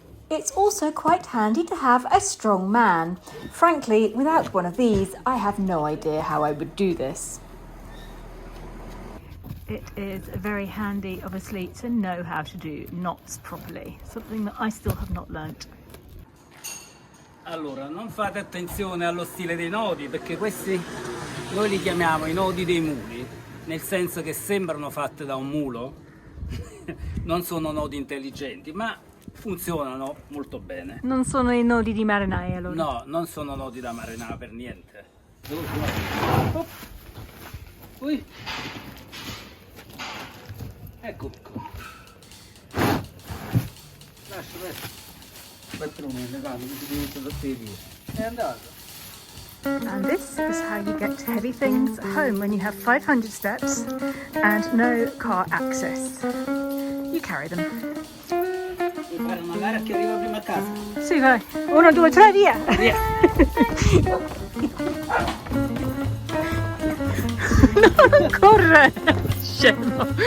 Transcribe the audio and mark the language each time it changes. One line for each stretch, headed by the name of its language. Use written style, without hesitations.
English: It's also quite handy to have a strong man. Frankly, without one of these, I have no idea how I would do this. It is very handy, obviously, to know how to do knots properly, something that I still have not learnt.
Italian: Allora, non fate attenzione allo stile dei nodi, perché questi noi li chiamiamo i nodi dei muli, nel senso che sembrano fatte da un mulo, non sono nodi intelligenti, ma funzionano molto bene. Non sono i nodi di marinai, allora? No, non sono nodi da marinai per niente. Oh. Ui. Ecco qua. Lascia. Patrone, è legato, così diventa da te via. È andato.
English: And this is how you get heavy things home when you have 500 steps and no car access. You carry them.
Italian: Devi fare una gara che arriva prima a casa. Sì, vai. 1, 2, 3, via! Via! No, non corre! Scemo!